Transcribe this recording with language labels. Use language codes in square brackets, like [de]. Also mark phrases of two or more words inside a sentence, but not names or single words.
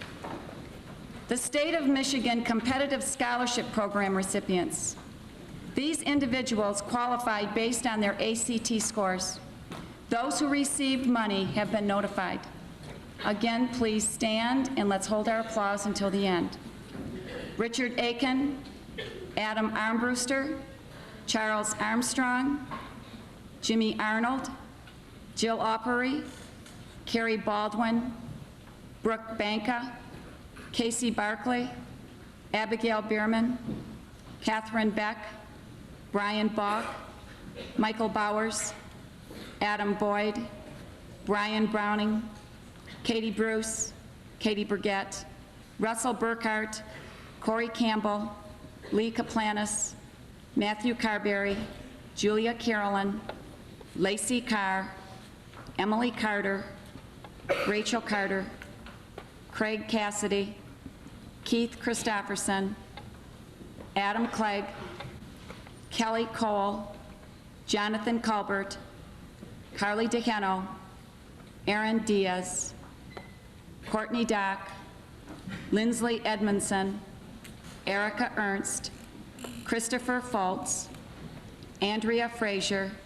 [en] The State of Michigan Competitive Scholarship Program recipients. These individuals qualified based on their ACT scores. Those who received money have been notified. Again, please stand and let's hold our applause until the end. Richard Aiken, Adam Armbruster, Charles Armstrong, Jimmy Arnold, Jill Oppery, Carrie Baldwin, Brooke Banka, Casey Barkley, Abigail Bierman, Catherine Beck, Brian Bach, Michael Bowers, Adam Boyd, Brian Browning, Katie Bruce, Katie Burgett, Russell Burkhart, Corey Campbell, Lee Kaplanis, Matthew Carberry, Julia Carolyn, Lacey Carr, Emily Carter, Rachel Carter, Craig Cassidy, Keith Christofferson, Adam Clegg, Kelly Cole, Jonathan Colbert, Carly DeHeno, Aaron Diaz, Courtney Dock, Lindsley Edmondson, Erica Ernst, Christopher Fultz, Andrea Frazier,